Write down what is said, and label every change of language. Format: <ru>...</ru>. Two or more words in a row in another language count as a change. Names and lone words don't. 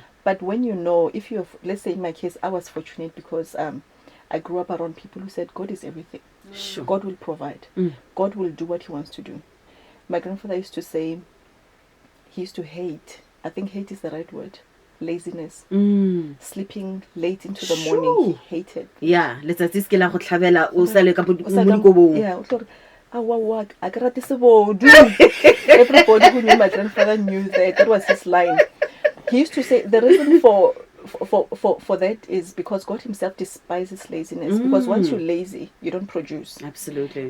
<en>But when you know, if you have, let's say in my case, I was fortunate because I grew up around people who said God is everything. Sure. God will provide. God will do what he wants to do. My grandfather used to say, he used to hate, I think hate is the right word, laziness. Sleeping late into the morning, he hated. Yeah, let's just get</en> <tn>go tlhabela o sa le ka mo dikobong.</tn> <en>Yeah, everybody who knew my grandfather knew that was his line. He used to say the reason for that is because God himself despises laziness. Because once you're lazy, you don't produce. Absolutely.</en>